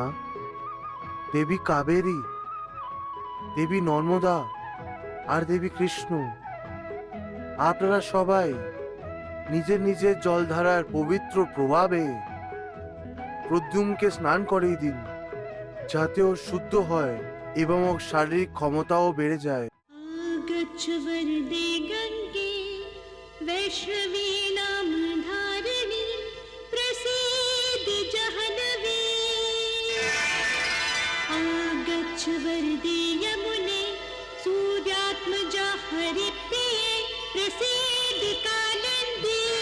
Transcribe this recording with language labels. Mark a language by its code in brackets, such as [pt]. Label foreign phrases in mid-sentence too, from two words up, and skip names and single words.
[bn] দেবী কাবেরী, দেবী নর্মদা আর দেবী কৃষ্ণ, আপনারা সবাই নিজের নিজের জলধারার পবিত্র প্রভাবে প্রদ্যুম্নকে স্নান করিয়ে দিন, যাতে ও শুদ্ধ হয় এবং ওর শারীরিক ক্ষমতাও বেড়ে যায়। [sa] गच्छ वरदे गंगे वैष्णवी नाम धारिणी प्रसीद जहनवी। आगच्छ वरदे यमुने सूर्यात्मजा हरिप्रिये प्रसीद कालिंदी।